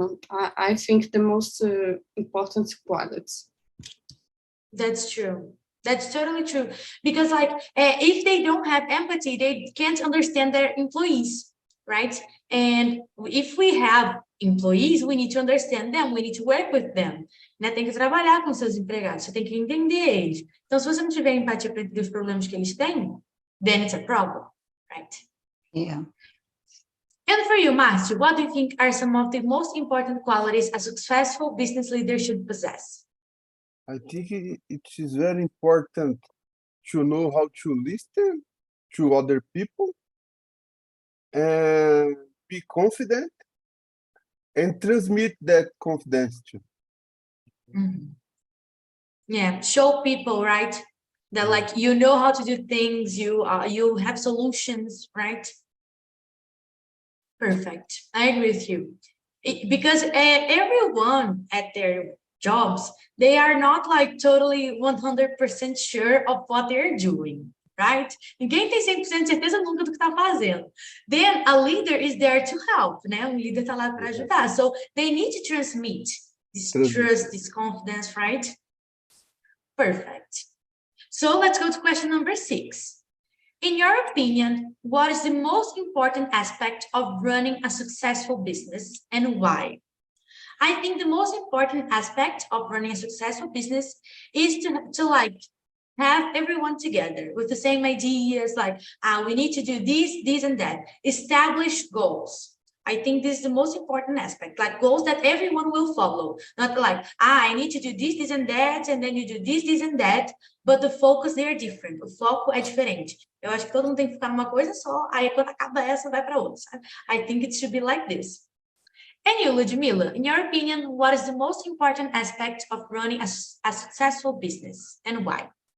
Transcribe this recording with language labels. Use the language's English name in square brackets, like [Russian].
[English] I think the most important qualities. That's true. That's totally true. Because if they don't have empathy, they can't understand their employees, right? And if we have employees, we need to understand them, we need to work with them. [Portuguese] Né? Tem que trabalhar com seus empregados, você tem que entender eles. Então, se você não tiver empatia para entender os problemas que eles têm, [English] then it's a problem, right? Yeah. And for you, Márcio, what do you think are some of the most important qualities a successful business leader should possess? I think it is very important to know how to listen to other people and be confident and transmit that confidence to. Yeah, show people, right? That you know how to do things, you have solutions, right? Perfect. I agree with you. Because everyone at their jobs, they are not totally 100% sure of what they're doing, right? [Portuguese] Ninguém tem 100% de certeza nunca do que está fazendo. [English] Then a leader is there to help, né? [Portuguese] Um líder está lá para ajudar. [English] So they need to transmit this trust, this confidence, right? Perfect. So let's go to question number 6. In your opinion, what is the most important aspect of running a successful business and why? I think the most important aspect of running a successful business is to like have everyone together with the same ideas, like we need to do this, and that. Establish goals. I think this is the most important aspect, like goals that everyone will follow. Not like, I need to do this, and that, and then you do this, and that, but the focus, they are different. [Portuguese] O foco é diferente. Eu acho que todo mundo tem que ficar numa coisa só, aí quando acaba essa, vai para outra, sabe? [English] I think it should be like this. And you, Ludmila, in your opinion, what is the most important aspect of running a successful business and why?